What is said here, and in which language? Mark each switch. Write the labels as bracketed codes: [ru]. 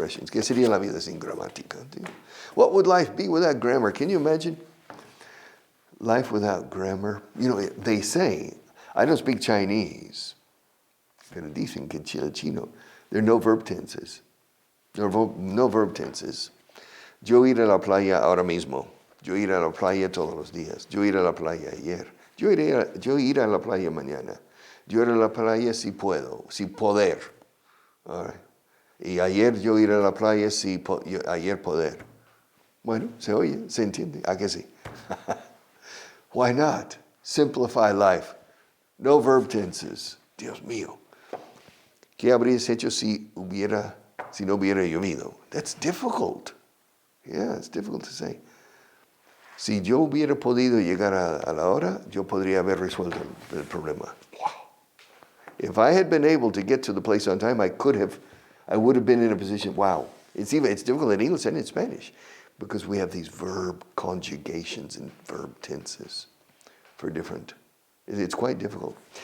[es] ¿Qué sería la vida sin gramática? [en] What would life be without grammar? Can you imagine? Life without grammar. You know, they say, I don't speak Chinese, [es] pero dicen que el chino, [en] there are no verb tenses. There are no verb tenses. [es] Yo ir a la playa ahora mismo. Yo ir a la playa todos los días. Yo ir a la playa ayer. Yo ir a la playa mañana. Yo ir a la playa si puedo, si poder. [en] All right. [es] Y ayer yo ir a la playa ayer poder. Bueno, se oye, se entiende. ¿A que sí? [en] Why not? Simplify life. No verb tenses. [es] Dios mío. ¿Qué habrías hecho si no hubiera llovido? [en] That's difficult. Yeah, it's difficult to say. [es] Si yo hubiera podido llegar a la hora, yo podría haber resuelto el problema. [en] Wow. If I had been able to get to the place on time, I would have been in a position, wow. It's difficult in English and in Spanish because we have these verb conjugations and verb tenses for different. It's quite difficult.